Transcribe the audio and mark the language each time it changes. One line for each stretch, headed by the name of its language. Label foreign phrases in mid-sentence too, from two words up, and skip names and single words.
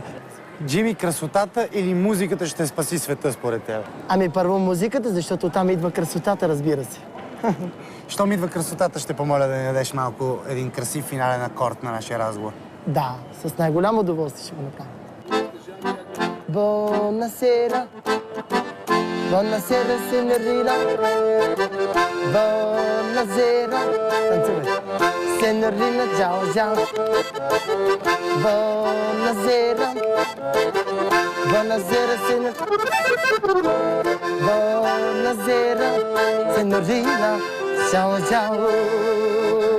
Bulgarian: Джими, красотата или музиката ще спаси света според теб? Ами първо музиката, защото там идва красотата, разбира се. Щом идва красотата, ще помоля да ни дадеш малко един красив финален акорд на нашия разговор. Да, с най-голямо удоволствие ще го направим.
Italian: Buonasera, buonasera signorina, buonasera, signorina, ciao ciao. Buonasera, buonasera signorina, buonasera signorina, ciao ciao.